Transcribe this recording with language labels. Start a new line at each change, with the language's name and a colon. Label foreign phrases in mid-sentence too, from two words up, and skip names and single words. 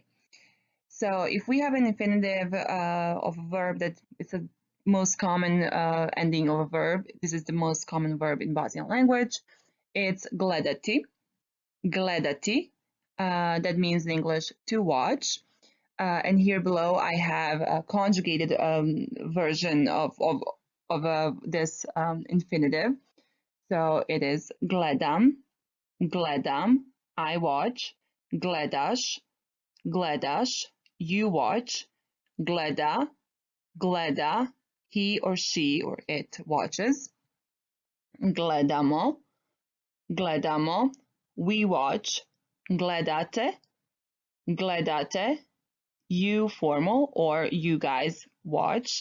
English: So if we have an infinitive of a verb that is the most common ending of a verb, this is the most common verb in Bosnian language, it's gledati.
Bosnian: Gledati,
English: that means in English to watch. And here below I have a conjugated version of this infinitive. So it is
Bosnian: gledam, gledam,
English: I watch,
Bosnian: gledaš, gledaš,
English: you watch,
Bosnian: gleda, gleda,
English: he or she or it watches,
Bosnian: gledamo, gledamo,
English: we watch,
Bosnian: gledate, gledate,
English: you formal or you guys watch.